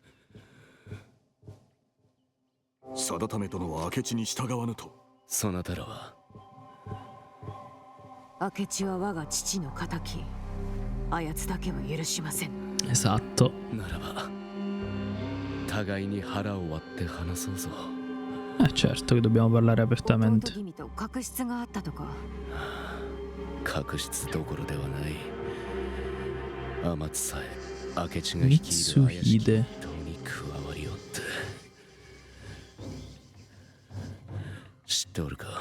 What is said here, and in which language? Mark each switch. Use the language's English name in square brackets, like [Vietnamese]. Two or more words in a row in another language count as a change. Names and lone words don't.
[Japanese] 定為殿は明智に従わぬと。そなたらは。明智は我が父の敵。あやつだけは許しません。 [Italian] Esatto. [Japanese] ならば互いに腹を割って話そうぞ。 [Italian] Certo che dobbiamo parlare [Japanese] 弟 [Italian] apertamente. [Japanese] 君と確執があったとか。確執どころではない。天津さえ明智が率いる怪しき一党に加わりおって。知っておるか。